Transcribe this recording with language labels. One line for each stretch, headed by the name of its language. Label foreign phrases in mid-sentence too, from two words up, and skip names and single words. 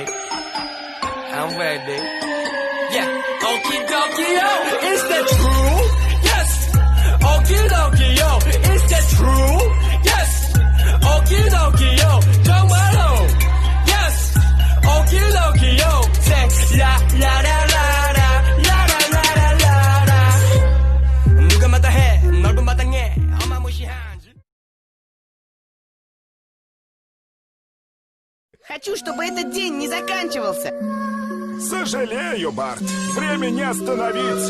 English: I'm ready. Yeah. Okie dokie, yo. Is that true? Yes. Okie dokie, yo. Is that true? Yes. Okie dokie, yo. 정말로. Yes. Okie dokie, yo. Say la la la la la la la la la la.
Korean: 누가 마다해 넓은 마당에 어마무시한.
Russian: Хочу, чтобы этот день не заканчивался. Сожалею, Барт. Время не остановить.